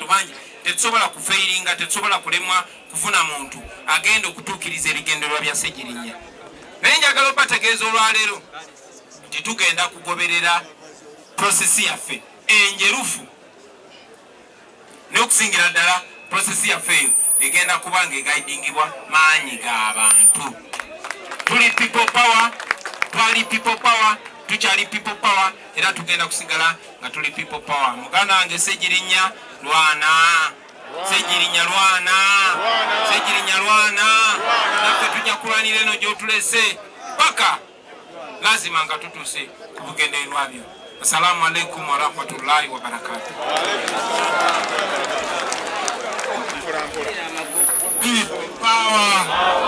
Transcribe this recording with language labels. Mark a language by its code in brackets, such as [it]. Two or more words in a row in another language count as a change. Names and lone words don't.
[lg] bangi tetusobola kufeiringa tetusobola kulemwa kufuna muntu agenda okutuukiriza ebigendererwa bya Ssegirinya naye njagala obategeeza olwaleero nti tugenda kugoberera prosesi yaffe enjerufu n'okusingira ddala prosesi yaffe eyo egenda kuba ng'egaidingibwa maanyi g'abantu tuli [en] people power [lg] twali [en] people power [lg] tukyali [en] people power [lg] era tugenda kusigala nga tuli [en] people power [lg] muganda wange Ssegirinya lwana Ssegirinya lwana Ssegirinya lwana naffe tujja embalire eno gy'otulese paka lazima nga tutuse ku bugendeerwa byo. [ar] السلام عليكم ورحمة الله وبركاته. [en] Power.